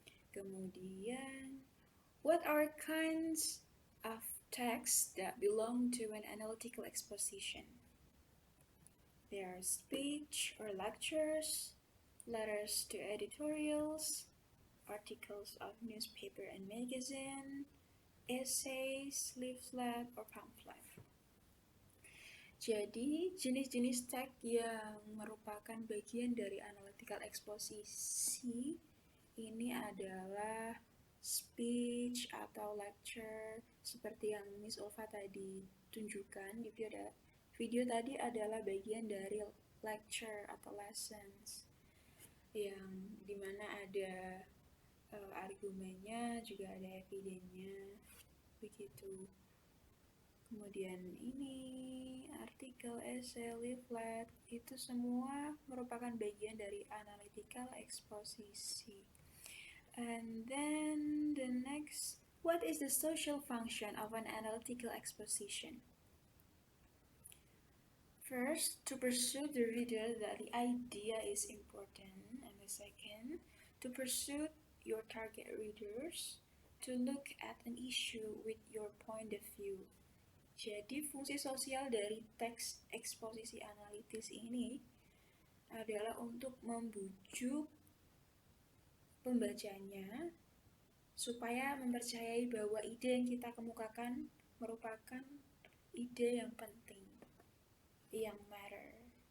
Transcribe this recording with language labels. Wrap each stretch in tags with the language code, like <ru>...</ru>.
<en>Kemudian, what are kinds of texts that belong to an analytical exposition? There are speech or lectures, letters to editorials, articles of newspaper and magazine, essays, leaflet, or pamphlet.</en> <id>Jadi, jenis-jenis teks yang merupakan bagian dari analytical eksposisi ini adalah speech atau lecture, seperti yang Miss Ulfa tadi tunjukkan di video tadi adalah bagian dari lecture atau lessons, yang dimana ada argumennya, juga ada evidennya, begitu. Kemudian ini artikel, essay, leaflet, itu semua merupakan bagian dari analytical exposition.</id> <en>And then the next, what is the social function of an analytical exposition? First, to persuade the reader that the idea is important, and the second, to persuade your target readers to look at an issue with your point of view.</en> <id>Jadi fungsi sosial dari teks eksposisi analitis ini adalah untuk membujuk pembacanya supaya mempercayai bahwa ide yang kita kemukakan merupakan ide yang penting, yang matter.</id>